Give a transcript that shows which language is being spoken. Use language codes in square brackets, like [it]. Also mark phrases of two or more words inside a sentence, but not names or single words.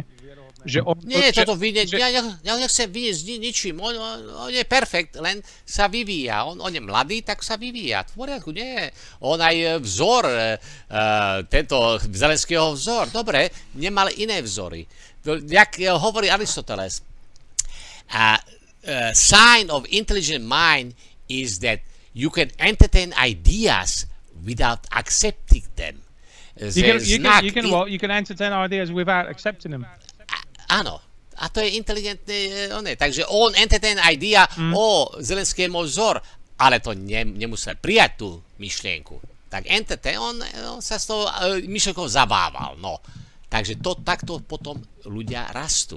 [sk] Toto vidieť, ja nechcem vidieť ničím, on je perfekt, len sa vyvíja, on je mladý, tak sa vyvíja, v poriadku, nie, on aj vzor, tento Zelenského vzor, dobre, nemal iné vzory, jak hovorí Aristoteles, [en] sign of intelligent mind is that you can entertain ideas without accepting them. You can entertain ideas without accepting them. [sk] Áno. A to je inteligentné. Takže on [en] entertain idea [sk] o Zelenskému vzor, ale to nemusel prijať tú myšlienku. Tak entertain, on sa s tou myšlienkou zabával. No. Takže takto potom ľudia rastú.